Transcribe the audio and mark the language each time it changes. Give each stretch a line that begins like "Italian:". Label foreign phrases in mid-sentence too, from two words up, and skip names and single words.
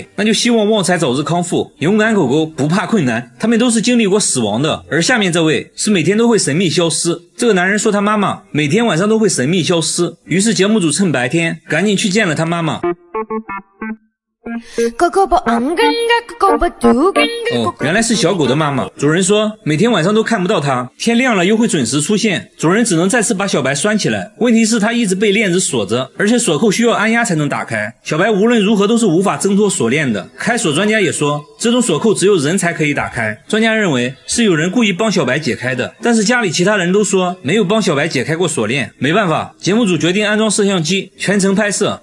Chinese: 那就希望旺財早日康復。勇敢狗狗不怕困難，他們都是經歷過死亡的。而下面這位是每天都會神秘消失。這個男人說他媽媽每天晚上都會神秘消失，於是節目組趁白天趕緊去見了他媽媽。哦，原来是小狗的妈妈。主人说每天晚上都看不到它，天亮了又会準時出現。主人只能再次把小白拴起來，問題是它一直被鏈子鎖着，而且鎖扣需要按壓才能打開。小白無論如何都是無法掙脫鎖鏈的。開鎖專家也說，這種鎖扣只有人才可以打開。專家認為是有人故意幫小白解開的，但是家裡其他人都說沒有幫小白解開過鎖鏈。沒辦法，節目組決定安裝攝像機，全程拍攝。